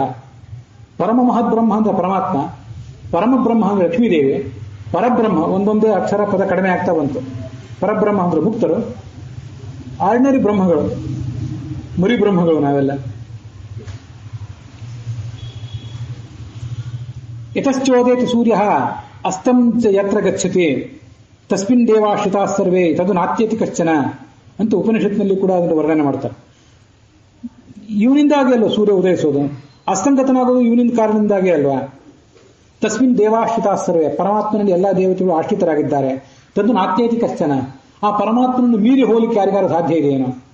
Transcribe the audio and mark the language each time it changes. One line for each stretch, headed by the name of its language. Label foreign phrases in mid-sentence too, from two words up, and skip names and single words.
Kannada: ಪರಮ ಮಹದ್ ಬ್ರಹ್ಮ ಅಂದ್ರೆ ಪರಮಾತ್ಮ, ಪರಮ ಬ್ರಹ್ಮ ಅಂದ್ರೆ ಲಕ್ಷ್ಮೀದೇವಿ, ಪರಬ್ರಹ್ಮ ಒಂದೊಂದೇ ಅಕ್ಷರ ಪದ ಕಡಿಮೆ ಆಗ್ತಾ ಬಂತು. ಪರಬ್ರಹ್ಮ ಅಂದ್ರೆ ಮುಕ್ತರು, ಆರ್ಡಿನರಿ ಬ್ರಹ್ಮಗಳು, ಮುರಿ ಬ್ರಹ್ಮಗಳು ನಾವೆಲ್ಲ.
Sanskrit: ಯತಶ್ಚೋದೇತಿ ಸೂರ್ಯ ಅಸ್ತಂ ಚ ಯತ್ರ ಗಚ್ಚತಿ ತಸ್ಮಿನ್ ದೇವಾಶ್ರಿತಾ ಸರ್ವೇ ತದು ನಾತ್ಯತಿ ಕಶ್ಚನ
Kannada: ಅಂತ ಉಪನಿಷತ್ನಲ್ಲಿ ಕೂಡ ಅದನ್ನು ವರ್ಣನೆ ಮಾಡ್ತಾರೆ. ಇವನಿಂದಾಗಿ ಅಲ್ವಾ ಸೂರ್ಯ ಉದಯಿಸೋದು, ಅಸ್ತಂಗತನಾಗೋದು ಇವನಿಂದ ಕಾರಣದಿಂದಾಗಿ ಅಲ್ವಾ.
Sanskrit: ತಸ್ಮಿನ್ ದೇವಾಶ್ರಿತಾ ಸರ್ವೇ,
Kannada: ಪರಮಾತ್ಮನಲ್ಲಿ ಎಲ್ಲಾ ದೇವತೆಗಳು ಆಶ್ರಿತರಾಗಿದ್ದಾರೆ.
Sanskrit: ತದ್ದು ನಾತ್ಯತಿ ಕಶ್ಚನ,
Kannada: ಆ ಪರಮಾತ್ಮನನ್ನು ಮೀರಿ ಹೋಲಿಕೆ ಯಾರಿಗಾರ ಸಾಧ್ಯ ಇದೆಯೇನೋ?